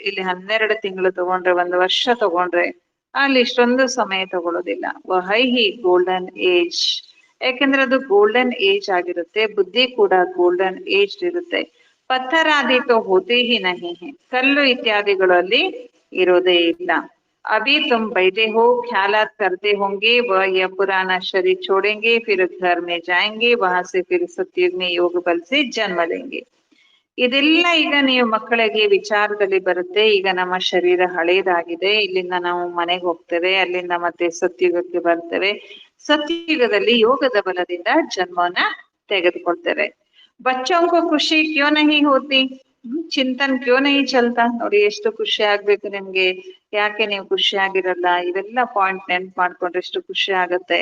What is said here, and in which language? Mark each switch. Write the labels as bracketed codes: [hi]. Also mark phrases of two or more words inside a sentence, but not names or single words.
[kn] ಇಲ್ಲಿ 12 ತಿಂಗಳು ತಗೊಂಡ್ರೆ, 1 ವರ್ಷ ತಗೊಂಡ್ರೆ, ಅಲ್ಲಿ ಇಷ್ಟೊಂದು ಸಮಯ ತಗೊಳ್ಳೋದಿಲ್ಲ. [hi] वही ही [en] golden age, [kn] ಯಾಕೆಂದ್ರೆ ಅದು [en] golden age [kn] ಆಗಿರುತ್ತೆ, ಬುದ್ಧಿ ಕೂಡ [en] golden age [kn] ಇರುತ್ತೆ. [hi] पत्थर आदि तो होते ही नहीं है, [kn] ಕಲ್ಲು ಇತ್ಯಾದಿಗಳಲ್ಲಿ ಇರೋದೇ ಇಲ್ಲ. [hi] अभी तुम बैठे हो ख्यालात करते होंगे, वह यह पुराना शरीर छोड़ेंगे, फिर घर में जाएंगे, वहां से फिर सत्युग में योग बल से जन्म लेंगे. [kn] ಇದೆಲ್ಲ ಈಗ ನೀವು ಮಕ್ಕಳಿಗೆ ವಿಚಾರದಲ್ಲಿ ಬರುತ್ತೆ. ಈಗ ನಮ್ಮ ಶರೀರ ಹಳೇದಾಗಿದೆ, ಇಲ್ಲಿಂದ ನಾವು ಮನೆಗೆ ಹೋಗ್ತೇವೆ, ಅಲ್ಲಿಂದ ಮತ್ತೆ ಸತ್ಯುಗಕ್ಕೆ ಬರ್ತೇವೆ, ಸತ್ಯುಗದಲ್ಲಿ ಯೋಗದ ಬಲದಿಂದ ಜನ್ಮವನ್ನ ತೆಗೆದುಕೊಳ್ತೇವೆ. [hi] बच्चों को खुशी क्यों नहीं होती, चिंतन क्यों नहीं चलता, [kn] ನೋಡಿ ಎಷ್ಟು ಖುಷಿ ಆಗ್ಬೇಕು ನಿಮ್ಗೆ, ಯಾಕೆ ನೀವು ಖುಷಿ ಆಗಿರಲ್ಲ, ಇವೆಲ್ಲ ಪಾಯಿಂಟ್ ನೆನ್ಪು ಮಾಡ್ಕೊಂಡ್ರೆ ಎಷ್ಟು ಖುಷಿ ಆಗತ್ತೆ.